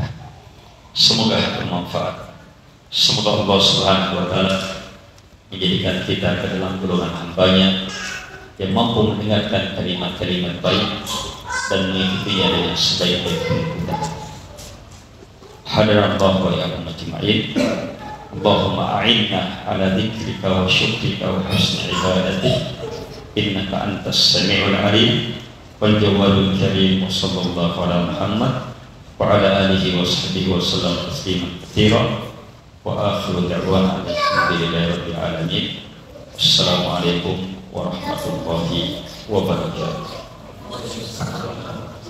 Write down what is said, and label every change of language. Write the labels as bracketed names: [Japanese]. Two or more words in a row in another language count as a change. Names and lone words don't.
[Indonesian] Semoga bermanfaat. Semoga [Arabic] الله سبحانه وتعالى [Indonesian] menjadikan kita ke dalam golongan hambanya yang mampu mendengarkan kalimat-kalimat baik dan mengikutinya dengan sebaik-baik kita. [Arabic] الحاضرين الله وإياكم أجمعين. اللهم أعنا على ذكرك وشكرك وحسن عبادتك، إنك أنت السميع العليم والجواد الكريم. وصلى الله على محمد وعلى آله وصحبه وسلم تسليما كثيرا. وآخر دعوانا الحمد لله رب العالمين. السلام عليكم ورحمة الله وبركاته.